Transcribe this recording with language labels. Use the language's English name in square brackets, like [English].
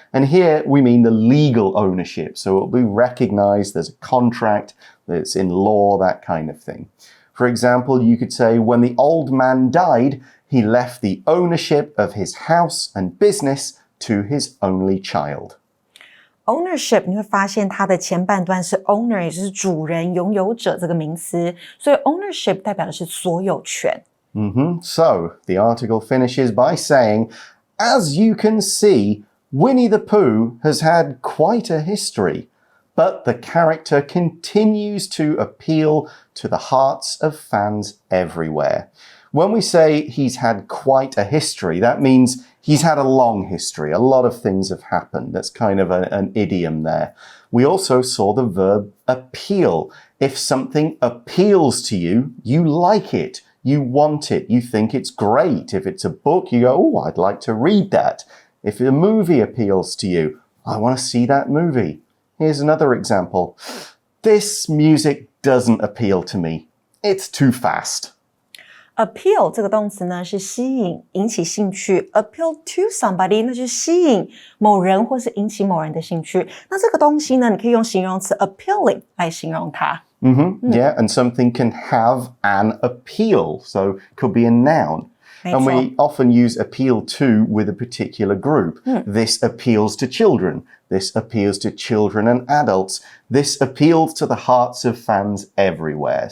[English] And here we mean the legal ownership. So it'll be recognized, there's a contract, it's in law, that kind of thing. For example, you could say, when the old man died, he left the ownership of his house and business to his only child. [Chinese] Ownership 你会发现它的前半段是 owner 也就是主人拥有者这个名词，所以 ownership 代表的是所有权。 [English] So the article finishes by saying, as you can see, Winnie the Pooh has had quite a history, but the character continues to appeal to the hearts of fans everywhere. When we say he's had quite a history, that means he's had a long history. A lot of things have happened. That's kind of an idiom there. We also saw the verb appeal. If something appeals to you, you like it. You want it. You think it's great. If it's a book, you go, oh, I'd like to read that. If a movie appeals to you, I want to see that movie. Here's another example. This music doesn't appeal to me. It's too fast. [Chinese] Appeal 这个动词呢是吸引、引起兴趣 ， [English] appeal to somebody [Chinese] 那就是吸引某人或是引起某人的兴趣。那这个东西呢，你可以用形容词 appealing 来形容它。 [English] Yeah, and something can have an appeal, so could be a noun. And we often use appeal to with a particular group. This appeals to children. This appeals to children and adults. This appeals to the hearts of fans everywhere.